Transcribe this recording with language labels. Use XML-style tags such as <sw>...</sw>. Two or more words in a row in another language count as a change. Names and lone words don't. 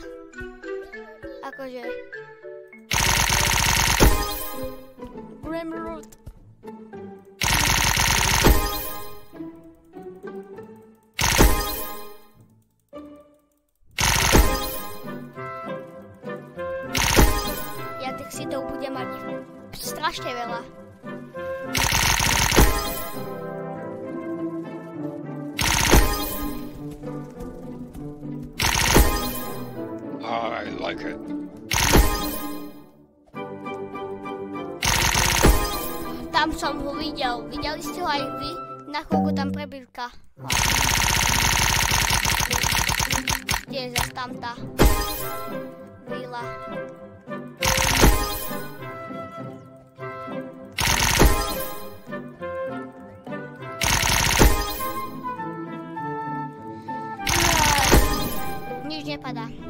<sk>Akože. Brimroot. Ja tých seedov budem mať strašne veľa.</sk> <en>I like it.</en> <sk>Tam som ho videl. Videli ste ho aj vy? Na chvíľku tam prebírka. Kde je zase tamta? Vila. Nič nepadá.</sk>